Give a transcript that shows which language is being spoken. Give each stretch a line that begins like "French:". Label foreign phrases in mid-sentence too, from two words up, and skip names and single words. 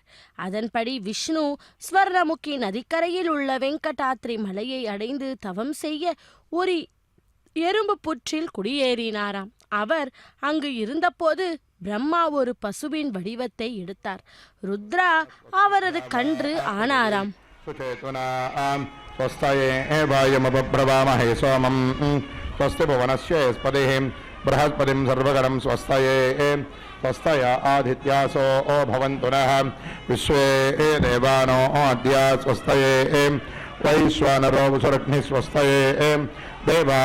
Tamil: அதன்படி விஷ்ணு ஸ்வர்ணமுகி நதிக்கரையில் உள்ள வெங்கடாத்ரி மலையை அடைந்து தவம் செய்ய ஒரு எறும்பு புற்றில் குடியேறினாராம். அவர் அங்கு இருந்தபோது பிரம்மா ஒரு பசுவின் வடிவத்தை எடுத்தார். ருத்ரா அவரது கன்று ஆனாராம்.
Sanskrit: बृहस्पतिं सर्वगणं स्वस्तये स्वस्तय आदित्यासो भवन्तु नः विश्वे देवानो अद्य स्वस्तये वैश्वानरो वसुरग्निः स्वस्तये देवा